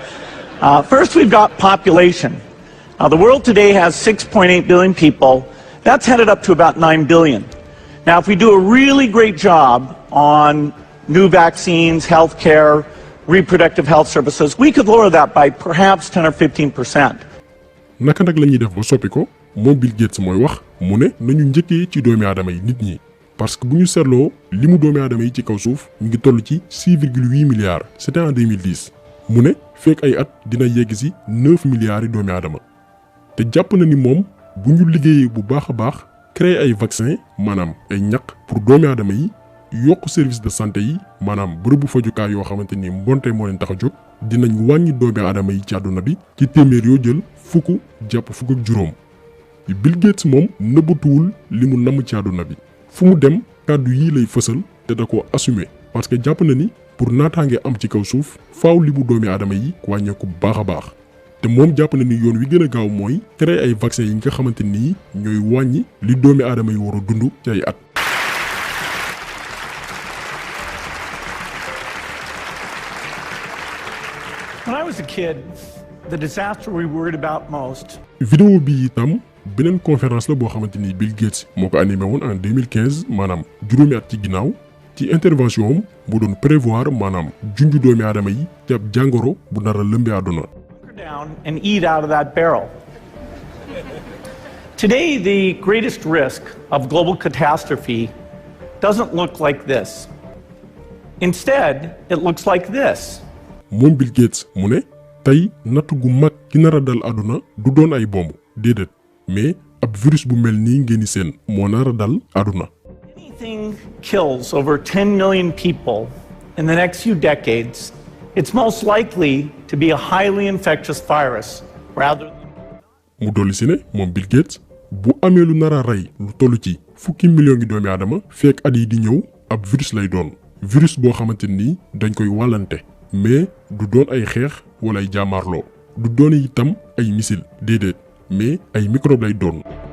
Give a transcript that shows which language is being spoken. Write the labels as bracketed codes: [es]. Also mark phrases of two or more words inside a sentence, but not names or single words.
[en] First, we've got population. The world today has 6.8 billion people. That's headed up to about 9 billion. Now, if we do a really great job on new vaccines, healthcare, reproductive health services, we could lower that by perhaps 10 or 15%. [wo] naka nag la ñuy def ba soppi ko moom Bill Gates mooy wax mu ne nañu njëkkee ci doomi aadama yi nit ñi [fr] parce que [wo] bu ñu seetloo li mu doomi aadama yi ci kaw suuf ñu ngi toll ci 6,8 milliards [fr] c'était en 2010 [wo] mu ne fekk ay at dina yegg si 9 milliards yi doomi aadama te jàpp na ni moom bu ñu liggéeyee bu baax a baax créer ay vaccin maanaam ay ñaq pour doomi aadama yi yokk [fr] service de santé [wo] yi maanaam bërëbu fajukaay yoo xamante ni mbonte moo leen tax a jóg dinañ wàññi doomi aadama yi ci àdduna bi ci téeméer yoo jël fukk jàpp fukk ak juróom. Bill Gates moom nëbbatuwul li mu namm ci àdduna bi fu mu dem kàddu yii lay fësal te da ko assumer [fr] parce que [wo] jàpp na ni pour naataange am ci kaw suuf faaw li mu doomi aadama yi wàññeeku bu baax a baax te moom jàpp na ni yoon wi gën a gaaw mooy créer ay vaccin yi nga xamante ni ñooy wàññi li doomi aadama yi war a dund ci ay at. [en] When I was a kid, the disaster we worried about most. [wo] vidéo bi itam beneen conférence la boo xamante ni Bill Gates moo ko animé woon en 2015 maanaam juróomi at ci ginnaaw ci intervention am bu doon prévoir maanaam junju doomi aadama yi ci ab jàngoro bu nar a lëmbee àdduna. [en] Down and eat out of that barrel. Today, the greatest risk of global catastrophe doesn't look like this. Instead, it looks like this. [wo] moom Bill Gates mu ne tey natt gu mag ki nar a dal àdduna du doon ay bomb déedéet mais ab virus bu mel nii ngeen di seen moo nar a dal àdduna. [en] Anything kills over 10 million people in the next few decades, it's most likely to be a highly infectious virus rather than. [wo] mu dolli si ne moom Bill Gates bu amee lu nar a rey lu toll ci fukki million ngi doomi aadama fekk at yi di ñëw ab virus lay doon virus boo xamante ni dañ koy wàllante mais du doon ay xeex wala ay jaamaarloo du doon itam ay missile déedéet mais ay microbe lay doon.